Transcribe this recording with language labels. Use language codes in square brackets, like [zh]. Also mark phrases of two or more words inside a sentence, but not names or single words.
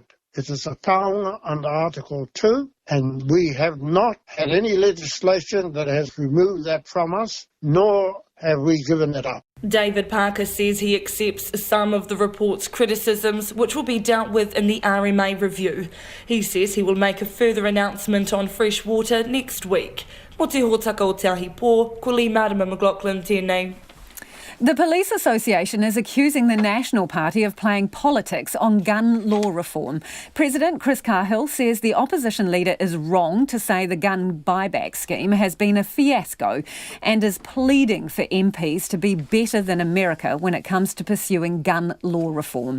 [en] It is a taonga under Article 2, and we have not had any legislation that has removed that from us, nor have we given it up. David Parker says he accepts some of the report's criticisms, which will be dealt with in the RMA review. He says he will make a further announcement on fresh water next week. [mi] Mo te hōtaka o Te Ahi Pō, ko li Marama McLaughlin tēnei. [en] The Police Association is accusing the National Party of playing politics on gun law reform. President Chris Cahill says the opposition leader is wrong to say the gun buyback scheme has been a fiasco and is pleading for MPs to be better than America when it comes to pursuing gun law reform.